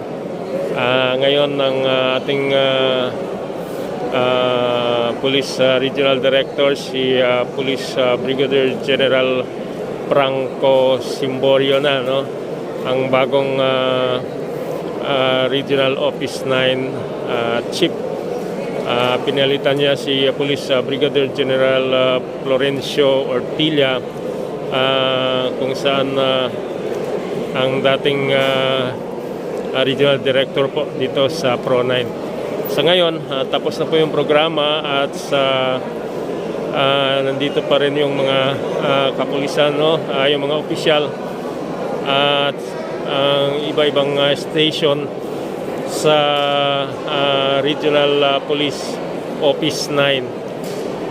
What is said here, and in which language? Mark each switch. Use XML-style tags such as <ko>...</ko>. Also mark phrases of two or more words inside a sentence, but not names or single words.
<tl>Ngayon ng ating Police Regional Director, si Police Brigadier General Franco Simborio na, ang bagong Regional Office 9 Chief. Pinalitan niya si Police Brigadier General Florencio Ortilla, kung saan ang dating Regional Director po dito sa PRO9. Sa ngayon, tapos na po yung programa at nandito pa rin yung mga kapulisan, yung mga opisyal at iba-ibang station sa Regional Police Office 9.</tl>